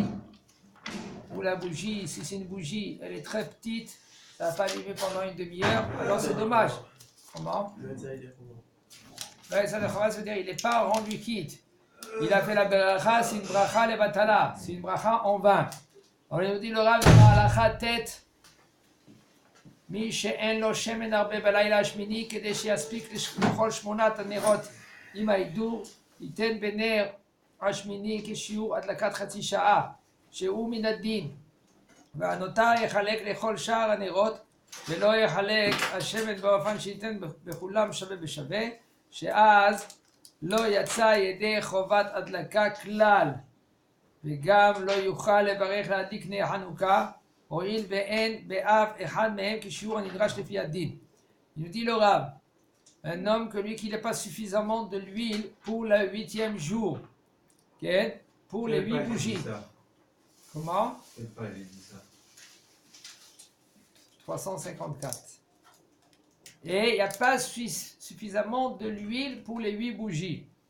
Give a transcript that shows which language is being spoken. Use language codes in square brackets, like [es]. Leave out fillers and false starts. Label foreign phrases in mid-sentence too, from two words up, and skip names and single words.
[fr] Ou la bougie, si c'est une bougie, elle est très petite, ça ne va pas allumer pendant une demi-heure, alors c'est dommage. Comment? Le Tzaddik, ça veut dire qu'il n'est pas rendu quitte. Il a fait la bracha, c'est une [he] ברכה לבטלה, [fr] c'est une bracha en vain. Alors il nous dit le Rav dans la halakha tête, [he] מי שאין לו שמן הרבה בלילה השמיני כדי שיספיק לכל שמונת הנרות עם ההידור ייתן בנר השמיני כשיעור הדלקת חצי שעה, שהוא מן הדין, והנותר יחלק לכל שאר הנרות, ולא יחלק השמן באופן שייתן בכולם שווה בשווה, שאז לא יצא ידי חובת הדלקה כלל, וגם לא יוכל לברך להדליק נר חנוכה, הואיל ואין באף אחד מהם כשיעור הנדרש לפי הדין. [fr] Il nous dit le Rav, un homme que lui qui n'a pas suffisamment de l'huile pour le 8e jour, okay? Pour les 8 bougies. Comment? 354. Et il n'y a pas suffisamment de l'huile pour les 8 bougies.